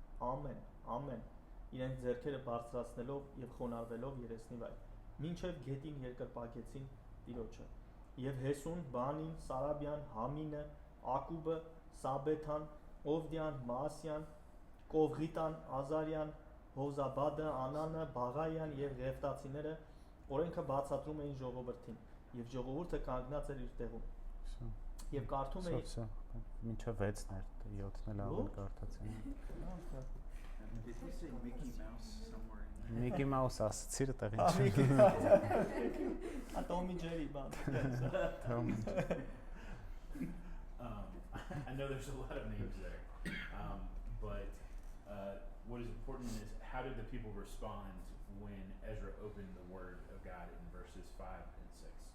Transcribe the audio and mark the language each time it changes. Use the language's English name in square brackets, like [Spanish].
[Armenian] Ամեն, ամեն, իրենց ձեռքերը բարձրացնելով եւ խոնարհվելով երեսնի վայր, մինչեւ գետին երկրպագեցին Տիրոջը։ Եվ Հեսուն, Բանին, Սարաբյան, Համինը, Ակուբը, Սաբեթան, Օվդյան, Մասյան, Կովղիտան, Ազարյան, Հոզաբադը, Անանը, Բաղայան եւ Ղևտացիները օրենքը բացատրում էին ժողովրդին, եւ ժողովուրդը կանգնած էր իր տեղում։ Եվ կարդում էին Մինչև 6-ն էր, 7-ն էլ ավելի կարդացին։ [English] Did you say Mickey Mouse somewhere in there? [Armenian] Միքի Մաուս ասացիր տեղ ինչ։ Ատոմի ջերի բան։ [English] I know there's a lot of names there, but what is important is how did the people respond when Ezra opened the Word of God in verses 5 and 6?